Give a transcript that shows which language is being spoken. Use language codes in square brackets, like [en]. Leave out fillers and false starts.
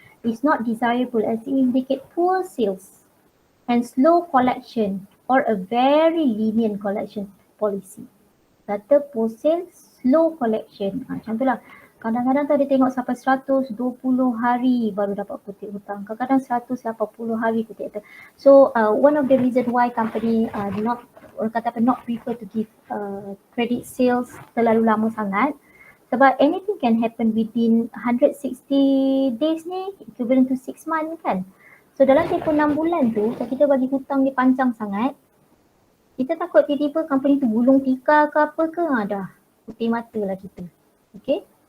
[en] It's not desirable as it indicate poor sales and slow collection or a very lenient collection policy. [ms] Kata [en] post sale, slow collection. [ms] Macam tu lah. Kadang-kadang tu ada tengok sampai 120 hari baru dapat kutip hutang. Kadang-kadang 180 hari kutip hutang. [en] So one of the reason why company not prefer to give credit sales [ms] terlalu lama sangat, sebab [en] anything can happen within 160 days ni, equivalent to 6 months kan. [ms] So dalam tempoh 6 bulan tu, kalau kita bagi hutang dia panjang sangat, kita takut tiba-tiba company tu gulung tikar ke apa ke, dah putih mata lah kita. Okay.